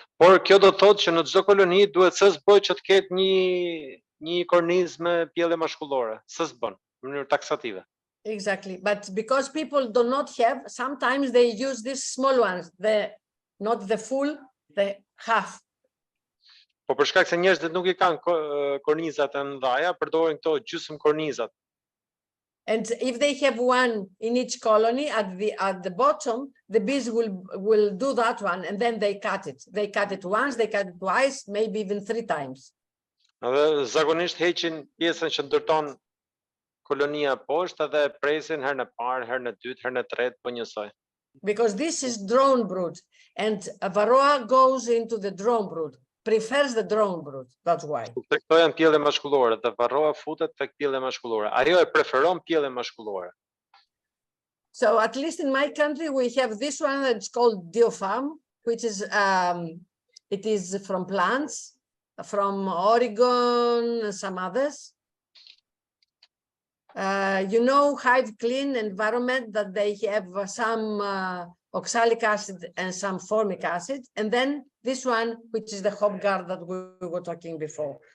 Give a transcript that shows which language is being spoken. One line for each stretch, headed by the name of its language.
Albanian: Por kjo do të thotë që në çdo koloni duhet SSB që të ketë një korniz me pjellë mashkullore. SSB në mënyrë taksative.
English: Exactly. But because people do not have, sometimes they use these small ones, not the full, the half.
Albanian: Po për shkak se njerëzit nuk i kanë kornizat e mëdha, përdorin këto gjysmë kornizat.
English: And if they have one in each colony at the bottom, the bees will do that one and then they cut it. They cut it once, they cut it twice, maybe even 3 times.
Albanian: Dhe zakonisht heqin pjesën që ndërton kolonia poshtë dhe presin herën e parë, herën e dytë, herën e tretë, po njësoj.
English: Because this is drone brood and varroa goes into the drone brood, prefers the drone brood, that's why.
Albanian: Këto janë pjellë mashkullore, dhe varroa futet tek pjellë mashkullore. Ajo e preferon pjellën mashkullore.
English: So at least in my country we have this one that's called diopharm, which is it is from plants, from Oregon and some others. You know, Hive Clean and Environment, that they have some oxalic acid and some formic acid, and then this one, which is the HopGuard that we were talking before.